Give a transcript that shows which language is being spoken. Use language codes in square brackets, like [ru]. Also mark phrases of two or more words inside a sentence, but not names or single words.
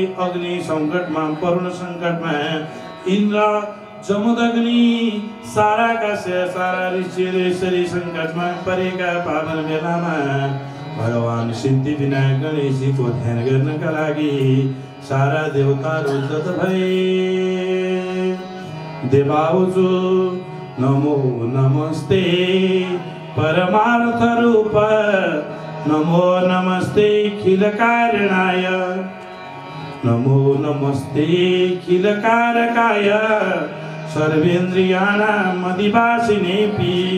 [ne] अग्नि सङ्कटमा, वरुण सङ्कटमा, इन्द्र जमदग्नि साराका सारा ऋषिहरू यसरी सङ्कटमा परेका पावन बेलामा भगवान सिद्धि विनायक गणेशजीको ध्यान गर्नका लागि सारा देवताहरू जत भए। [sa] देवाउजु नमो नमस्ते परमार्थ रूप नमो नमस्ते खिल कारणाय नमो नमस्ते खिल कारकाय सर्वेन्द्रियाणाम् अधिवासिनेऽपि